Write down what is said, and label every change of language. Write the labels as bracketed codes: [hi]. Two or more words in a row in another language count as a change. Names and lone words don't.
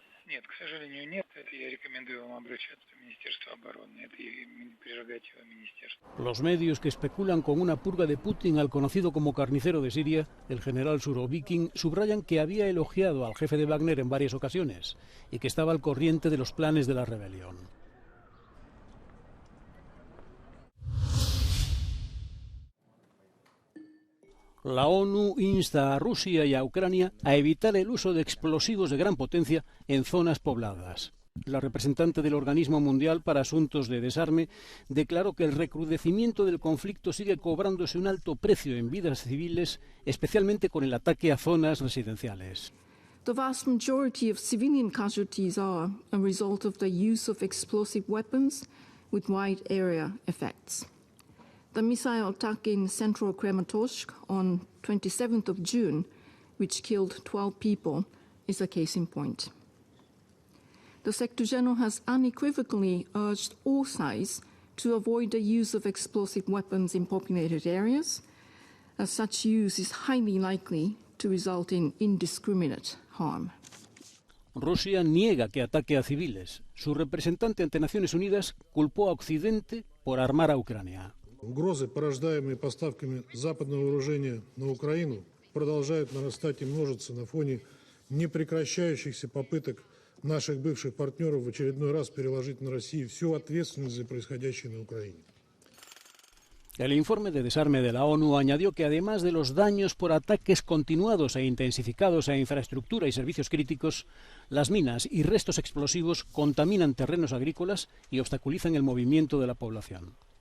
[ru] Нет, к сожалению, нет. Это я рекомендую вам обращаться в Министерство обороны. Это прерогатива министерства. [es] Los medios que especulan con una purga de Putin al conocido como carnicero de Siria, el general Surovikin, subrayan que había elogiado al jefe de Wagner en varias ocasiones y que estaba al corriente de los planes de la rebelión. La ONU insta a Rusia y a Ucrania a evitar el uso de explosivos de gran potencia en zonas pobladas. La representante del Organismo Mundial para Asuntos de Desarme declaró que el recrudecimiento del conflicto sigue cobrándose un alto precio en vidas civiles, especialmente con el ataque a zonas residenciales. [en] The vast majority of civilian casualties are a result of the use of explosive weapons with wide area effects. The missile attack in central Kramatorsk on 27th of June, which killed 12 people, is a case in point. The Secretary General has unequivocally urged all sides to avoid the use of explosive weapons in populated areas, as such use is highly likely to result in indiscriminate harm. [es] Rusia niega que ataque a civiles. Su representante ante Naciones Unidas culpó a Occidente por armar a Ucrania. [ru] Угрозы, порождаемые поставками западного вооружения на Украину, продолжают нарастать и множиться на фоне непрекращающихся попыток наших бывших партнеров в очередной раз переложить на Россию всю ответственность за происходящее на Украине. [es] El informe de desarme de la ONU añadió que además de los daños por ataques continuados e intensificados a infraestructura y servicios críticos, las minas y restos explosivos contaminan terrenos agrícolas y obstaculizan el movimiento de la población.